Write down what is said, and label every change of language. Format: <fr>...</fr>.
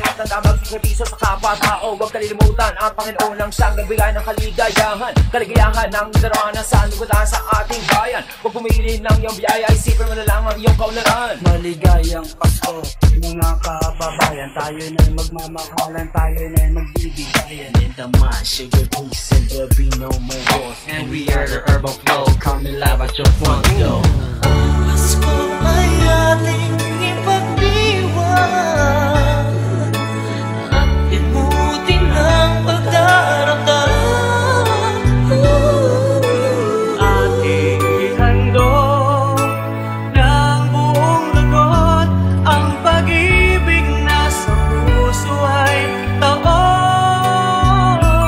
<tl>Huwag kalilimutan ang Panginoon ang siyang nagbigay ng kaligayahan, kaligayahan ng darana sa lugatan sa ating bayan. Huwag pumili ng iyong biyaya, isipin mo na lang ang iyong kaunlaran. Maligayang Pasko, mga kababayan, tayo na'y magmamahalan, tayo na'y magbibigayan.</tl> <en>In the mind, sugar peace and there'll be no more wars. And we are the urban flow, coming live at your front door.</en> <tl>Pasko ay ating ipagdiwang, ibutin ang pagdaramdam. Ating ihandog ng buong lugod, ang pag-ibig na sa puso ay taon.</tl>